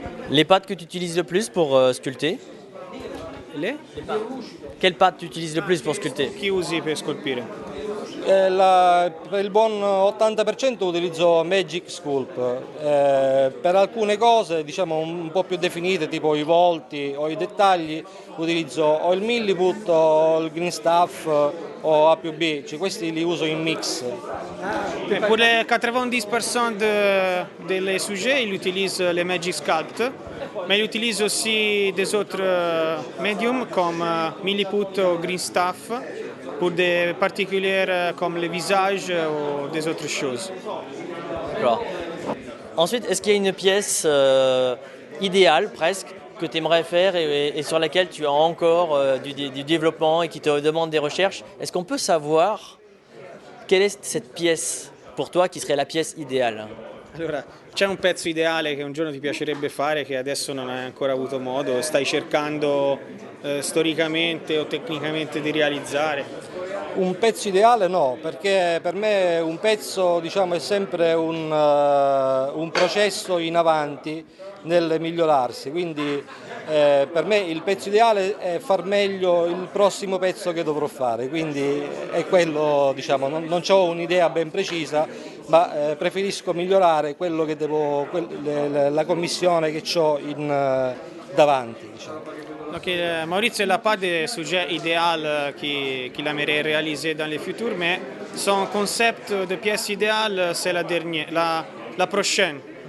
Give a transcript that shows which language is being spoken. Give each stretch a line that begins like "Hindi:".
French: Les pâtes que tu utilises le plus pour sculpter? Quelle pâte tu utilises le plus pour sculpter?
Italian: Chi usi per scolpire? Per il buon 80% utilizzo Magic Sculpt, per alcune cose diciamo un po' più definite tipo i volti o i dettagli utilizzo o il Milliput o il Green Stuff o A più B, cioè questi li uso in mix.
French: Pour les 90% des sujets, il utilise les Magic Sculpt, mais il utilise aussi des autres médiums comme Milliput ou Green Stuff pour des particuliers comme le visage ou des autres choses. D'accord. Ensuite, est-ce qu'il y a une pièce idéale presque que tu aimerais faire et sur laquelle tu as encore du développement et qui te demande des recherches? Est-ce qu'on peut savoir quelle est cette pièce pour toi qui serait la pièce idéale?
Italian: Allora, c'è un pezzo ideale che un giorno ti piacerebbe fare che adesso non hai ancora avuto modo, stai cercando storicamente o tecnicamente di realizzare? Un pezzo ideale no, perché per me un pezzo diciamo, è sempre un processo in avanti nel migliorarsi, quindi per me il pezzo ideale è far meglio il prossimo pezzo che dovrò fare, quindi è quello, diciamo, non ho un'idea ben precisa, ma preferisco migliorare quello che la commissione che ho davanti. Diciamo.
French: Donc, Maurizio n'a pas de sujet idéal qu'il aimerait réaliser dans le futur, mais son concept de pièce idéale, c'est la prochaine.